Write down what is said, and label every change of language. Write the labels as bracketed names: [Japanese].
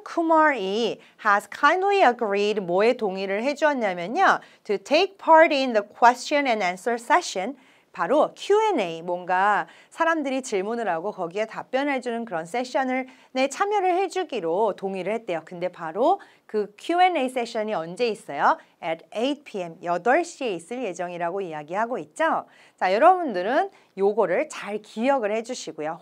[Korean] Kumar이 [English] has kindly agreed [Korean] 뭐에 동의를 해주었냐면요. [English] To take part in the question and answer session. [Korean] 바로 Q&A, 뭔가 사람들이 질문을 하고 거기에 답변을 해주는 그런 세션에 참여를 해주기로 동의를 했대요. 근데 바로 그 Q&A 세션이 언제 있어요? [English] At 8 p.m. [Korean] 8시에 있을 예정이라고 이야기하고 있죠. 자, 여러분들은 요거를 잘 기억을 해주시고요.